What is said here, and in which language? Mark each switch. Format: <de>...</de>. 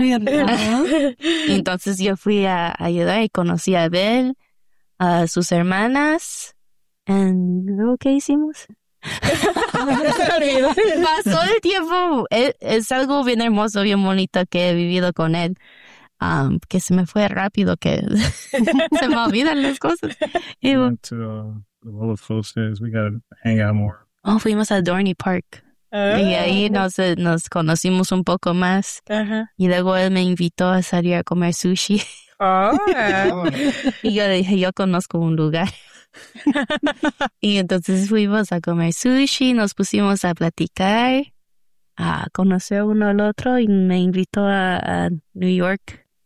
<es>Entonces yo fui a ayudar y conocí a Abel, a sus hermanas. ¿Y luego qué hicimos? Pasó el tiempo. Es algo bien hermoso, bien bonito que he vivido con él. Que se me fue rápido, que se me olvidan las cosas.</es> <en>Y we went to the World of Foses. We got to hang out more.</en> <es>Oh, fuimos a Dorney Park. Y ahí nos conocimos un poco más. Uh-huh. Y luego él me invitó a salir a comer sushi. Oh, yeah. Y yo dije, yo conozco un lugar. Y entonces fuimos a comer sushi, nos pusimos a platicar, a conocer uno al otro, y me invitó a New York.</es>